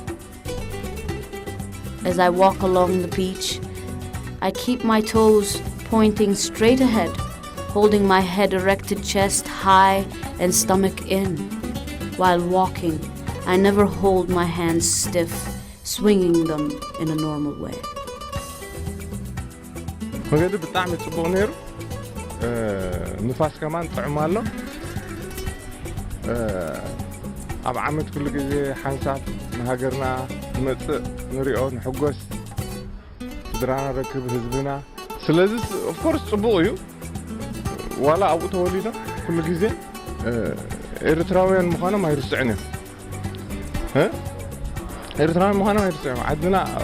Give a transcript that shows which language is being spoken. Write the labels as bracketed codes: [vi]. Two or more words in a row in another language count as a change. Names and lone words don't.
[en] As I walk along the beach, I keep my toes pointing straight ahead, holding my head-erected chest high and stomach in. While walking, I never hold my hands stiff, swinging them in a normal way. [ti] መንገዱ ብጣዕሚ ጽቡቕ ነይሩ ንፋስ ከማን ጥዕም ኣሎ ኣብ ዓመት ኩሉ ግዜ ሓንሳብ ንሃገርና ንመጽእ ንሪኦ ንሕጎስ ስድራና ረክብ ህዝብና ስለዚ [en] of course [ti] ጽቡቕ እዩ ዋላ ኣብኡ ተወሊዶ ኩሉ ግዜ ኤርትራውያን ምዃኖም ኣይርስዕን እዮም ኤርትራውያን ምዃኖም ኣይርስዕን ዓድና